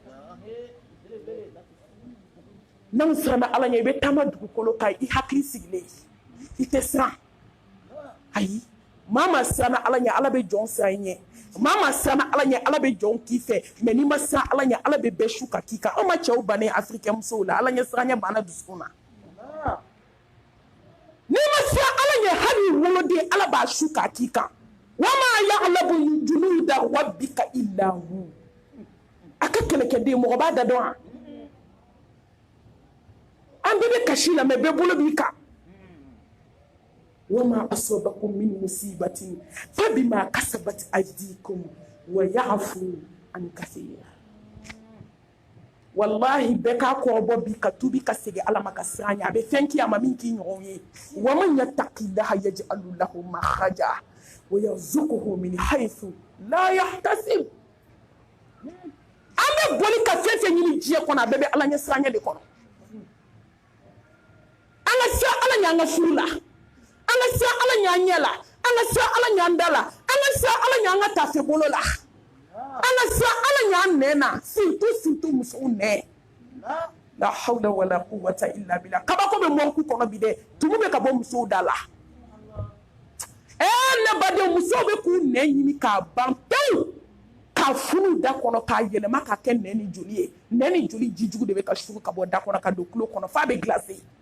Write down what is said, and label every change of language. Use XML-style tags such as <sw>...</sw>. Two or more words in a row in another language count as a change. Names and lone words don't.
<bm>n'anw siranna ala ɲɛ i bɛ taama dugukolo kan i hakili sigilen i tɛ siran ayi maa ma siranna ala ɲɛ ala bɛ jɔn siran i ɲɛ maa ma siranna ala ɲɛ ala bɛ jɔn k'i fɛ mais n'i ma siran ala ɲɛ ala bɛ bɛɛ su ka k'i kan anw ma cɛw bannen africain musow la ala ɲɛ siranya banna dusukun na n'i ma siran ala ɲɛ hali woloden ala b'a su ka k'i kan</bm> <ar>وما يعلم جنود ربك إلا هو</ar> <bm>a ka kɛlɛkɛden mɔgɔ b'a da dɔn an bɛɛ bɛ kasi la mais bɛɛ bolo b'i kan</bm> <ar>وما أصابكم من مصيبة فبما كسبت أيديكم ويعفو عن كثير</ar> <bm>wallahi bɛɛ k'a kɔrɔbɔ bi ka tubi ka segin ala ma ka siran ɲɛ a bɛ fɛn k'i a ma min k'i ɲɔgɔn ye</bm> <ar>ومن يتق الله يجعل له مخرجا ويرزقه من حيث لا يحتسب</ar> <bm>an bɛ boli ka fɛn fɛn ɲini diɲɛ kɔnɔ a bɛɛ bɛ ala ɲɛ siranya de kɔnɔ an ka siran ala ɲɛ an ka furu la an ka siran ala ɲɛ an ɲɛ la an ka siran ala ɲɛ an da la an ka siran ala ɲɛ an ka tafe bolo la an ka siran ala ɲɛ an nɛn na surtout musow nɛn la</bm> <ar>حول ولا قوة إلا بالله</ar> <bm>kabako bɛ mɔriku kɔnɔ bi dɛ tumu bɛ ka bɔ musow da la ne badenw musow bɛ k'u nɛn ɲini k'a ban pewu k'a funu da kɔnɔ k'a yɛlɛma k'a kɛ nɛn ni joli ye nɛn ni joli jijugu de bɛ ka suru ka bɔ da kɔnɔ ka don tulo kɔnɔ f'a bɛ glacé</bm>